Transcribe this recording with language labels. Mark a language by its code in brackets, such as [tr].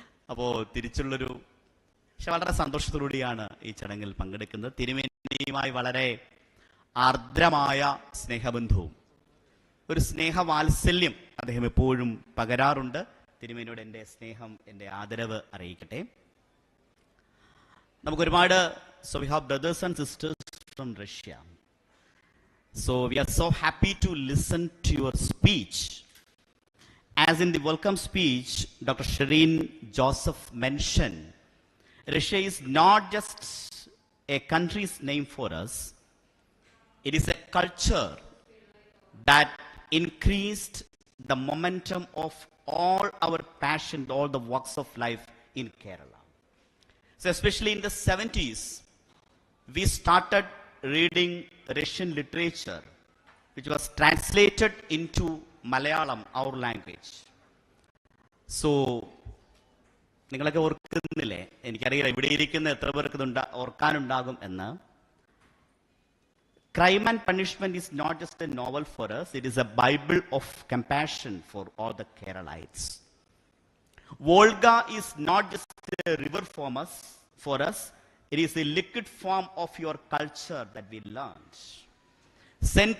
[ml] അപ്പോൾ തിരിച്ചുള്ളൊരു, പക്ഷെ വളരെ സന്തോഷത്തോടുകൂടിയാണ് ഈ ചടങ്ങിൽ പങ്കെടുക്കുന്നത്. തിരുമേനിയുമായി വളരെ ആർദ്രമായ സ്നേഹബന്ധവും ഒരു സ്നേഹവാത്സല്യം അദ്ദേഹം എപ്പോഴും പകരാറുണ്ട്. തിരുമേനിയോട് എൻ്റെ സ്നേഹം, എൻ്റെ ആദരവ് അറിയിക്കട്ടെ. നമുക്കൊരുപാട്, [en] so we have brothers and sisters from Russia. So we are so happy to listen to your speech. As in the welcome speech, Dr. Shireen Joseph mentioned, Russia is not just a country's name for us. It is a culture that increased the momentum of all our passion, all the walks of life in Kerala. So especially in the 70s, we started reading Russian literature, which was translated into Malayalam, our language. [ml] So, നിങ്ങളൊക്കെ ഓർക്കുന്നില്ലേ? എനിക്കറിയില്ല ഇവിടെ ഇരിക്കുന്ന എത്ര പേർക്ക് ഇത് ഓർക്കാനുണ്ടാകും എന്ന്. [en] Crime and Punishment is not just a novel for us, it is a Bible of compassion for all the Keralites. Volga is not just a river for us, it is a liquid form of your culture that we learned. St.